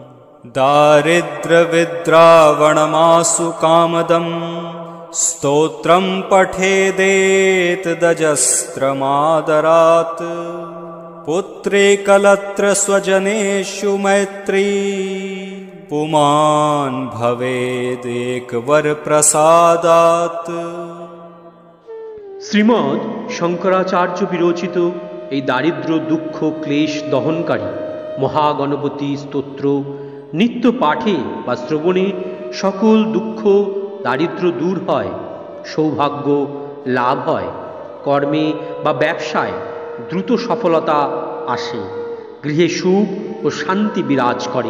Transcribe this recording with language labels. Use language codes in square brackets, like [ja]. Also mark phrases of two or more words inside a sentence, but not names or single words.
[sa] दारिद्र्यविद्रावणमासु कामदं स्तोत्रं पठेदेतदजस्रमादरात् पुत्रे कलत्रस्वजनेषु मैत्री पुमान् भवेदेकवरप्रसादात्। [bn] শ্রীমৎ শঙ্করাচার্য বিরচিত এই দারিদ্র দুঃখ ক্লেশ দহনকারী মহাগণপতি স্তোত্র নিত্য পাঠে বা শ্রবণে সকল দুঃখ দারিদ্র দূর হয়, সৌভাগ্য লাভ হয়, কর্মে বা ব্যবসায় দ্রুত সফলতা আসে, গৃহে সুখ ও শান্তি বিরাজ করে।